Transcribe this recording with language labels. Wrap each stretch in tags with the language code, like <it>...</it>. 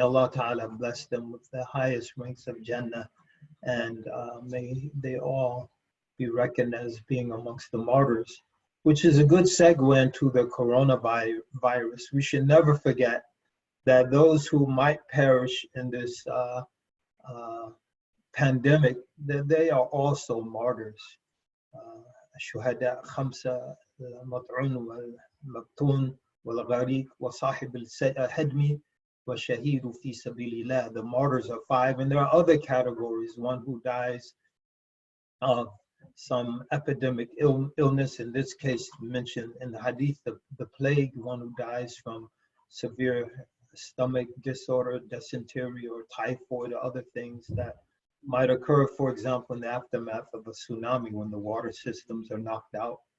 <en>May Allah Ta'ala bless them with the highest ranks of Jannah, and may they all be reckoned as being amongst the martyrs, which is a good segue into the coronavirus. We should never forget that those who might perish in this pandemic, that they are also martyrs.</en> <ar>الشهداء خمسة المطعون والمبتون والغريق وصاحب الهدم والشهيد في سبيل الله.</ar> <en>The martyrs are 5, and there are other categories. One who dies of some epidemic illness, in this case mentioned in the hadith, the plague, one who dies from severe stomach disorder, dysentery, or typhoid, or other things that might occur, for example, in the aftermath of a tsunami when the water systems are knocked out.</en>